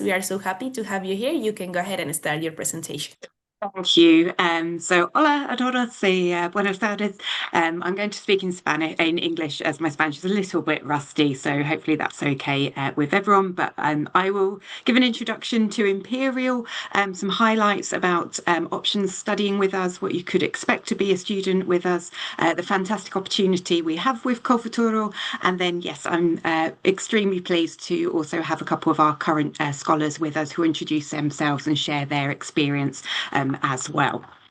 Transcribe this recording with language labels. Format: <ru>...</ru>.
<en>We are so happy to have you here. You can go ahead and start your presentation. Thank you.</en> <es>Hola a todos y buenas tardes.</es> <en>I'm going to speak in Spanish, in English, as my Spanish is a little bit rusty, so hopefully that's okay with everyone. But I will give an introduction to Imperial, some highlights about options studying with us, what you could expect to be a student with us, the fantastic opportunity we have with COLFUTURO, and then, yes, I'm extremely pleased to also have a couple of our current scholars with us who introduce themselves and share their experience as well.</en>